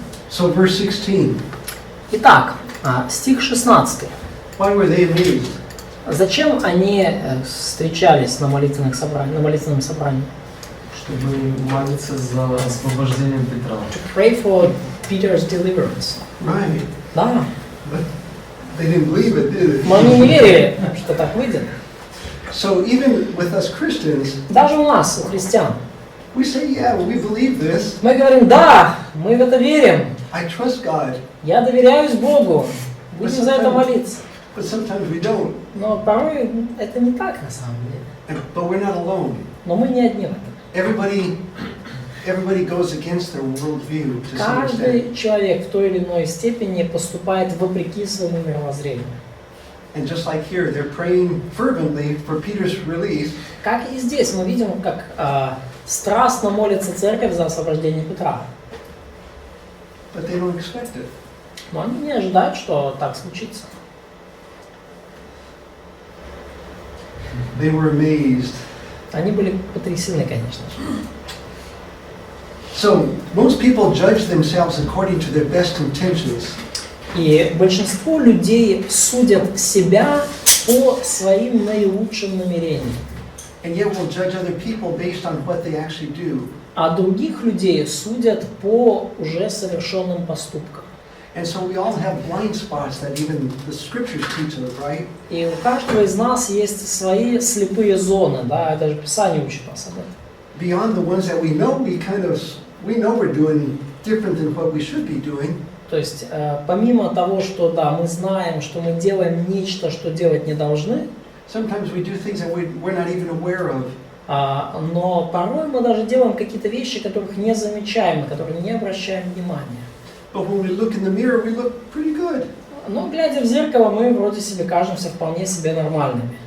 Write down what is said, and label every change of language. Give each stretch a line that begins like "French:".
English: So verse 16.
Russian: Итак, стих 16.
English: Why were they amazed?
Russian: Зачем они встречались на молитвенном собрании? Чтобы молиться за освобождение Петра.
English: To pray for Peter's deliverance. Right.
Russian: Да.
English: But they didn't believe it, did
Russian: Но они не
English: they?
Russian: верили, что так выйдет.
English: So even with us Christians,
Russian: Даже у нас, у христиан,
English: We say, yeah, we believe this.
Russian: Мы говорим, да, мы в это верим.
English: I trust God.
Russian: Я доверяюсь Богу. Будем за это молиться.
English: But sometimes we don't.
Russian: Но порой это не так на самом деле.
English: But we're not alone.
Russian: Но мы не одни в этом.
English: Everybody goes against their worldview to some extent.
Russian: Каждый человек в той или иной степени поступает вопреки своему мировоззрению.
English: And just like here, they're praying fervently for Peter's release.
Russian: Как и здесь мы видим, как страстно молится церковь за освобождение Петра.
English: But they don't expect it.
Russian: Но они не ожидают, что так случится.
English: They were amazed.
Russian: Они были потрясены, конечно же.
English: So, most people judge themselves according to their best intentions.
Russian: И большинство людей судят себя по своим наилучшим намерениям.
English: And yet we'll judge other people based on what they actually do.
Russian: А других людей судят по уже совершенным поступкам.
English: And so we all have blind spots that even the scriptures teach us, right?
Russian: И у каждого из нас есть свои слепые зоны, да, это же Писание учит нас об этом.
English: Beyond the ones that we know, we know we're doing different than what we should be doing.
Russian: То есть, помимо того, что, да, мы знаем, что мы делаем нечто, что делать не должны,
English: Sometimes we do things that we're not even aware of.
Russian: но порой мы даже делаем какие-то вещи, которых не замечаем, на которые не обращаем внимания.
English: But when we look in the mirror, we look pretty good.
Russian: Но, глядя в зеркало, мы вроде себе кажемся вполне себе нормальными.